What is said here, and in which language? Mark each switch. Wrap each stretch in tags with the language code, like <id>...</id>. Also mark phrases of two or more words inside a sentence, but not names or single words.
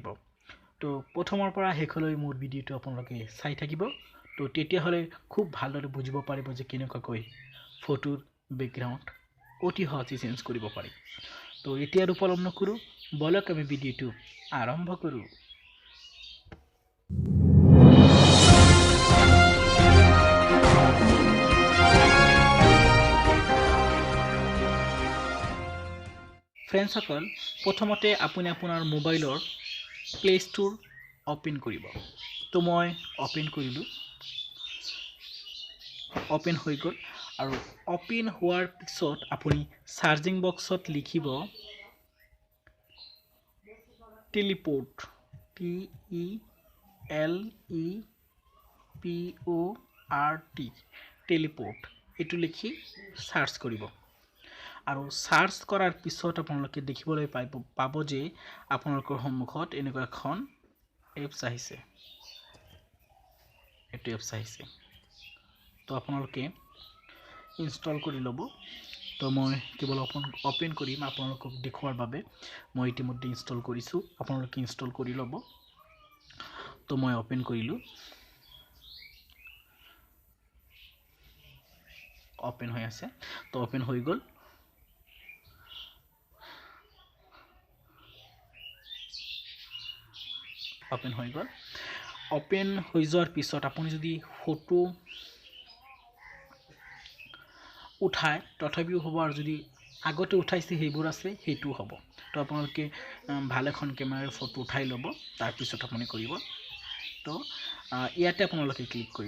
<as>তো প্ৰথমৰ পৰা শেষলৈ মোৰ ভিডিওটো আপোনালোকে চাই থাকিব। তো তেতিয়া হলে খুব ভালদৰে বুজিব পাৰিব যে কেনেকৈ ফটোৰ বেকগ্ৰাউণ্ড অতি সহজে চেঞ্জ কৰিব পাৰি। তো এতিয়া আৰু পলম নকৰো, বলক আমি ভিডিওটো আৰম্ভ কৰো। ফ্ৰেণ্ডছসকল প্ৰথমতে আপুনি আপোনাৰ মোবাইলৰ প্লে ষ্ট'ৰ অ'পেন কৰিব। তো মই অ'পেন কৰিলোঁ, অ'পেন হৈ গ'ল আৰু অ'পেন হোৱাৰ পিছত আপুনি চাৰ্জিং বক্সত লিখিব টেলিপ'ৰ্ট TELEPORT টেলিপ'ৰ্ট এটু লিখি চাৰ্চ কৰিব। আৰু চাৰ্চ কৰাৰ पिছত আপোনালোকে দেখিবলৈ পাব যে আপোনালোকৰ সন্মুখত এনেকুৱা এখন এপছ আহিছে। এটো এপছ আহিছে, তো আপোনালোকে ইনষ্টল কৰি ল'ব। তো মই কেৱল ওপেন কৰিম আপোনালোকক দেখুৱাৰ বাবে। মই ইতিমধ্যে ইনষ্টল কৰিছো, আপোনালোকে ইনষ্টল কৰি ল'ব। তো মই ওপেন কৰিলো, ওপেন হৈ আছে। তো ওপেন হৈ গল। অ'পেন হৈ গ'ল। অ'পেন হৈ জোৰ পিছত আপুনি যদি ফটো উঠায় তথাপিও হ'ব, আৰু যদি আগতে উঠাইছে সেইবোৰ আছে সেইটো হ'ব। তো আপোনালোকে ভাল এখন ক্যামেৰাৰ ফটো উঠাই ল'ব, তাৰ পিছত আপুনি কৰিব। তো ইয়াতে আপোনালোকে ক্লিক কৰিব।</as>